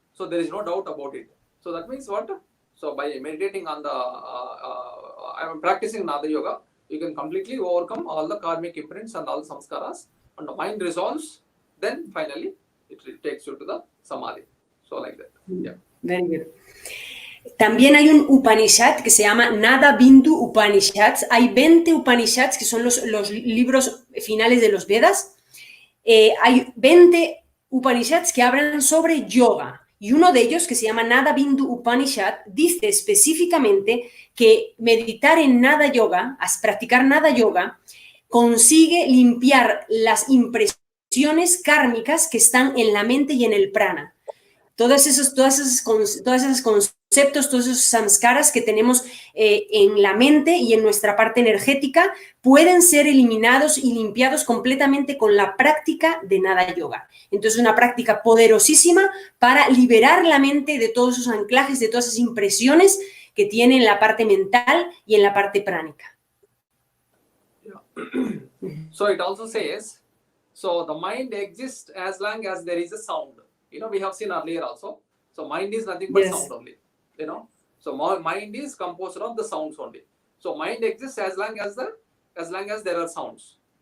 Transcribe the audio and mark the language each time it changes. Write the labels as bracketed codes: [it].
[en] So there is no doubt about it. So that means what? So by meditating on the, I am practicing nada yoga, you can completely overcome all the karmic imprints and all the samskaras, and the mind resolves. Then finally it takes you to the samadhi. So like that. Yeah. Very good. [es] También hay un Upanishad que se llama Nada Bindu Upanishads. Hay 20 Upanishads que son los libros finales de los Vedas. Hay 20 Upanishads que hablan sobre yoga. Y uno de ellos, que se llama Nada Bindu Upanishad, dice específicamente que meditar en Nada Yoga, practicar Nada Yoga, consigue limpiar las impresiones kármicas que están en la mente y en el prana. Todos esos conceptos, todos esos samskaras que tenemos en la mente y en nuestra parte energética pueden ser eliminados y limpiados completamente con la práctica de Nada Yoga. Entonces, una práctica poderosísima para liberar la mente de todos esos anclajes, de todas esas impresiones que tiene en la parte mental y en la parte pránica. [en] So it also says, so the mind exists as long as there is a sound. We have seen earlier also. So mind is nothing but sound only. So mind is composed of the sounds only. So mind exists as long as there are sounds.